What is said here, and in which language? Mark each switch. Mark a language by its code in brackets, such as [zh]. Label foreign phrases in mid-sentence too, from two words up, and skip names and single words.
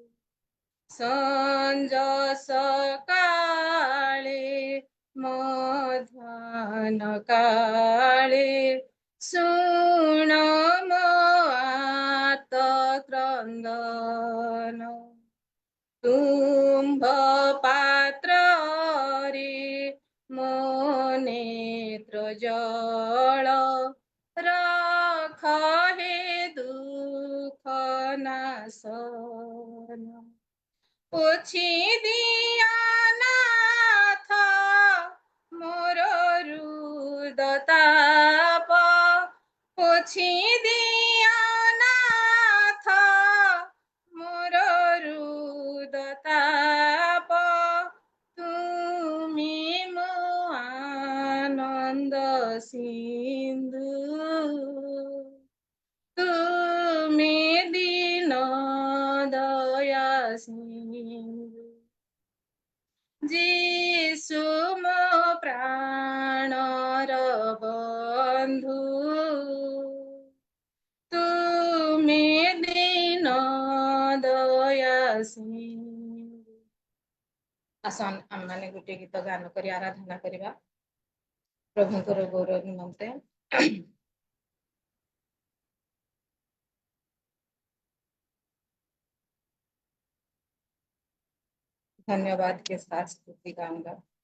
[or] ସଞ୍ଜ ସକାଳେ ମଧ୍ୟାହ୍ନ କାଳେ ଶୁଣ ମୋ ଆର୍ତ୍ତ କ୍ରନ୍ଦନ ତୁମ୍ଭ ପାତ୍ରରେ ମୋ ନେତ୍ର ଜଳ ରଖ ହେ ଦୁଃଖ ନାଶନ ପୋଛି ଦିଅ ନାଥ ମୋର ହୃଦ ତାପ ପୋଛି ଦିଅ ନାଥ ମୋର ହୃଦତାପ ତୁମେ ମୋ ଆନନ୍ଦ ସିନ୍ଧୁ ତୁମେ ଦୀନ ଦୟା ସିନ୍ଧୁ ଯୀଶୁ ମୋ ପ୍ରାଣର ବନ୍ଧୁ ତୁମେ ଦୀନ ଦୟା ସିନ୍ଧୁ। ଆସନ୍ତୁ ଆମେ ମାନେ ଗୋଟେ ଗୀତ ଗାନ କରି ଆରାଧନା କରିବା ପ୍ରଭୁଙ୍କର ଗୌରବ ନିମନ୍ତେ। [hi] धन्यवाद के साथ स्तुति गाऊंगा।